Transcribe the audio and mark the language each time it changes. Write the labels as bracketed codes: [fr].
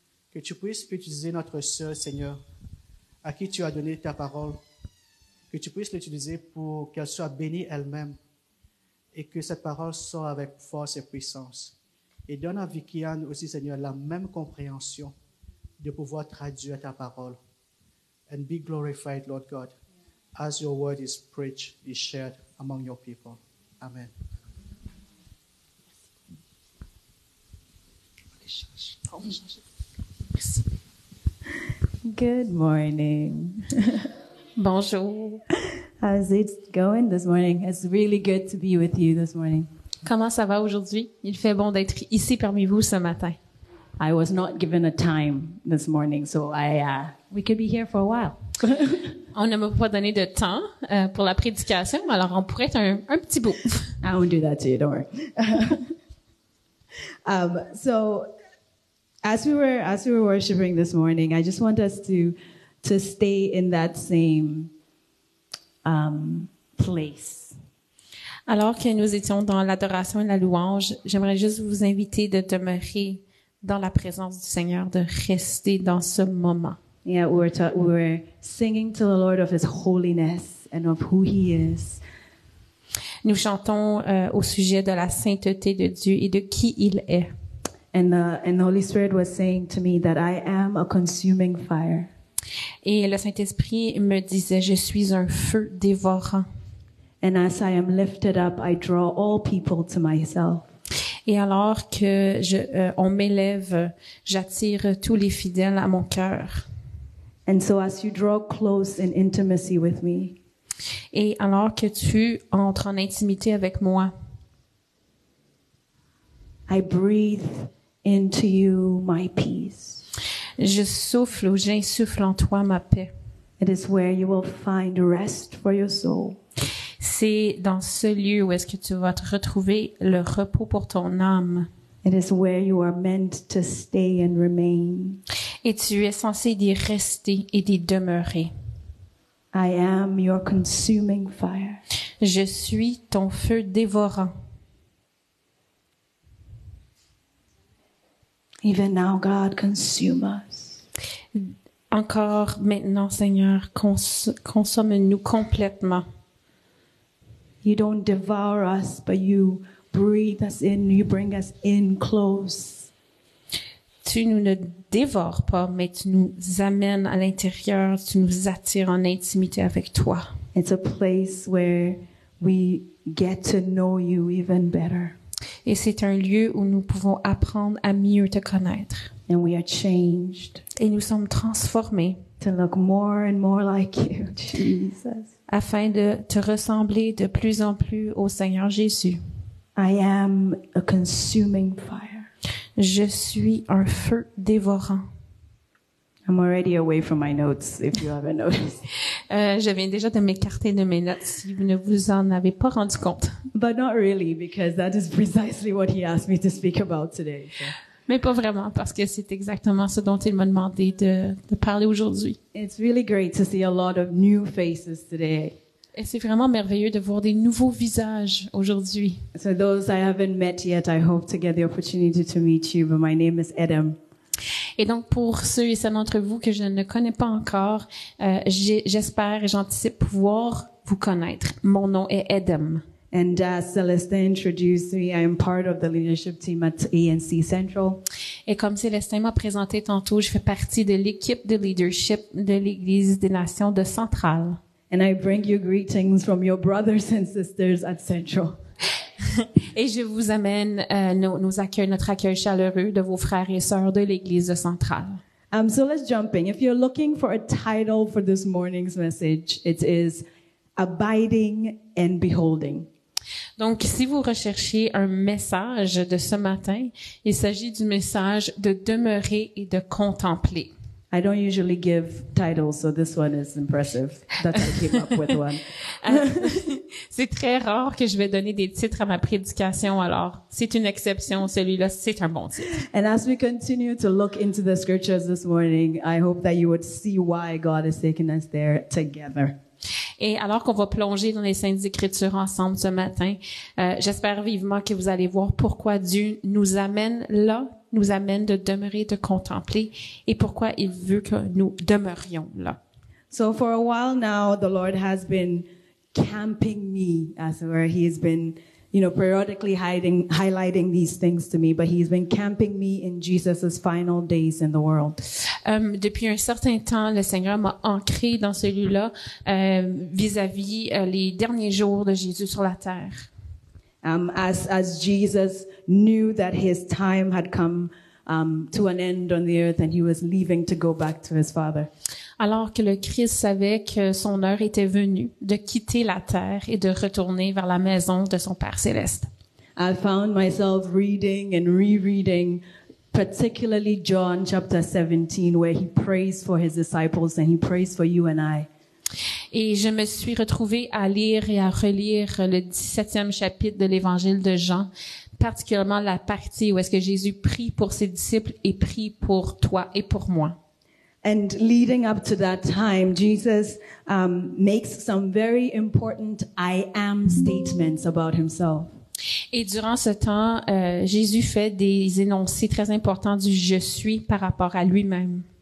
[fr] Que tu puisses utiliser notre sœur, Seigneur, à qui tu as donné ta parole, que tu puisses l'utiliser pour qu'elle soit bénie elle-même et que cette parole sorte avec force et puissance. Et donne à Vicky Anne aussi, Seigneur, la même compréhension de pouvoir traduire ta parole. [en] And be glorified, Lord God, as your word is preached, is shared among your people. Amen. Good morning. [fr] Bonjour. [en] How's it going this morning? It's really good to be with you this morning. [fr] Comment ça va aujourd'hui? Il fait bon d'être ici parmi vous ce matin. [en] I was not given a time this morning, so we could be here for a while. [fr] On ne m'a pas donné de temps pour la prédication, alors on pourrait être un petit bout. [en] I won't do that to you, don't worry. So as we were worshiping this morning, I just want us to stay in that same place. [fr] Alors que nous étions dans l'adoration et la louange, j'aimerais juste vous inviter de demeurer dans la présence du Seigneur, de rester dans ce moment. [en] Yeah, we were singing to the Lord of His holiness and of who He is. [fr] Nous chantons au sujet de la sainteté de Dieu et de qui il est. [en] And the Holy Spirit was saying to me that I am a consuming fire. [fr] Et le Saint-Esprit me disait, je suis un feu dévorant. [en] And as I am lifted up, I draw all people to myself. [fr] Et alors que on m'élève, j'attire tous les fidèles à mon cœur. [en] And so as you draw close in intimacy with me, [fr] et alors que tu entres en intimité avec moi, [en] I breathe into you my peace. [fr] Je souffle ou j'insuffle en toi ma paix. [en] It is where you will find rest for your soul. [fr] C'est dans ce lieu où est-ce que tu vas te retrouver le repos pour ton âme. [en] It is where you are meant to stay and remain. [fr] Et tu es censé d'y rester et d'y demeurer. [en] I am your consuming fire. [fr] Je suis ton feu dévorant. [en] Even now, God, consume us. [fr] Encore maintenant, Seigneur, consomme-nous complètement. [en] You don't devour us, but you breathe us in. You bring us in close. [fr] Tu nous ne dévores pas, mais tu nous amènes à l'intérieur, tu nous attires en intimité avec toi. [en] It's a place where we get to know you even better. [fr] Et c'est un lieu où nous pouvons apprendre à mieux te connaître. [en] And we are changed [fr] Et nous sommes transformés [en] to look more and more like you, Jesus. [fr] afin de te ressembler de plus en plus au Seigneur Jésus. [en] I am a consuming fire. [fr] Je suis un feu dévorant. [en] I'm already away from my notes, if you haven't noticed. [fr] Je viens déjà de m'écarter de mes notes si vous ne vous en avez pas rendu compte. [en] But not really, because that is precisely what he asked me to speak about today. So. [fr] Mais pas vraiment, parce que c'est exactement ce dont il m'a demandé de parler aujourd'hui. [en] It's really great to see a lot of new faces today. [fr] Et c'est vraiment merveilleux de voir des nouveaux visages aujourd'hui. [en] So those I haven't met yet, I hope to get the opportunity to meet you, but my name is Adam. [fr] Et donc, pour ceux et celles d'entre vous que je ne connais pas encore, j'espère et j'anticipe pouvoir vous connaître. Mon nom est Adam. [en] And as Celeste introduced me, I am part of the leadership team at ANC Central. [fr] Et comme Célestin m'a présenté tantôt, je fais partie de l'équipe de leadership de l'Église des Nations de Centrale. [en] And I bring you greetings from your brothers and sisters at Central. [fr] Et je vous amène notre accueil chaleureux de vos frères et sœurs de l'Église de Centrale. [en] So let's jump in. If you're looking for a title for this morning's message, it is Abiding and Beholding. [fr] Donc, si vous recherchez un message de ce matin, il s'agit du message de demeurer et de contempler. [en] I don't usually give titles, so this one is impressive that I came up with one. [fr] C'est très rare que je vais donner des titres à ma prédication, alors c'est une exception, celui-là, c'est un bon titre. [en] And as we continue to look into the scriptures this morning, I hope that you would see why God has taken us there together. [fr] Et alors qu'on va plonger dans les Saintes Écritures ensemble ce matin, j'espère vivement que vous allez voir pourquoi Dieu nous amène là, nous amène de demeurer, de contempler, et pourquoi il veut que nous demeurions là. [en] So for a while now, the Lord has been camping me, as it were. He has been, periodically highlighting these things to me, but he's been camping me in Jesus' final days in the world. [fr] Depuis un certain temps, le Seigneur m'a ancré dans celui-là vis-à-vis les derniers jours de Jésus sur la terre. [en] As Jesus knew that his time had come to an end on the earth and he was leaving to go back to his Father. [fr] Alors que le Christ savait que son heure était venue de quitter la terre et de retourner vers la maison de son Père céleste. [en] I found myself reading and rereading, particularly John chapter 17, where he prays for his disciples and he prays for you and I. [fr] Et je me suis retrouvée à lire et à relire le 17e chapitre de l'Évangile de Jean, particulièrement la partie où est-ce que Jésus prie pour ses disciples et prie pour toi et pour moi. [en] And leading up to that time, Jesus makes some very important I am statements about himself. [fr] Et durant ce temps, Jésus fait des énoncés très importants du « je suis » par rapport à lui-même.